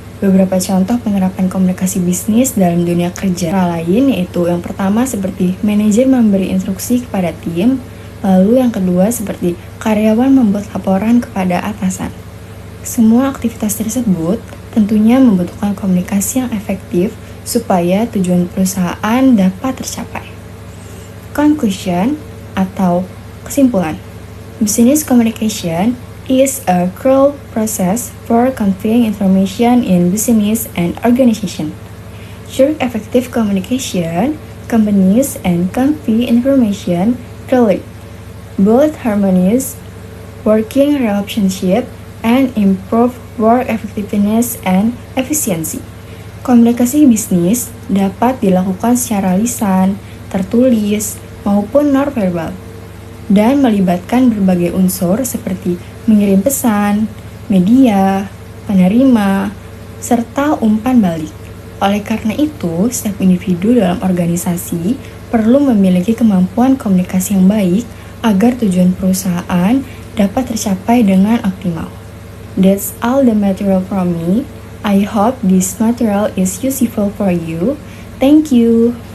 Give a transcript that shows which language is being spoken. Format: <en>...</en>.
<id>Beberapa contoh penerapan komunikasi bisnis dalam dunia kerja lain yaitu yang pertama seperti manajer memberi instruksi kepada tim, lalu yang kedua seperti karyawan membuat laporan kepada atasan. Semua aktivitas tersebut tentunya membutuhkan komunikasi yang efektif supaya tujuan perusahaan dapat tercapai. Conclusion atau kesimpulan.</id> <en>Business communication is a crucial process for conveying information in business and organization. Through effective communication, companies and convey information clearly, build harmonious working relationship, and improve work effectiveness and efficiency.</en> <id>Komunikasi bisnis dapat dilakukan secara lisan, tertulis, maupun nonverbal, dan melibatkan berbagai unsur seperti mengirim pesan, media, penerima, serta umpan balik. Oleh karena itu, setiap individu dalam organisasi perlu memiliki kemampuan komunikasi yang baik agar tujuan perusahaan dapat tercapai dengan optimal.</id> <en>That's all the material from me. I hope this material is useful for you. Thank you.</en>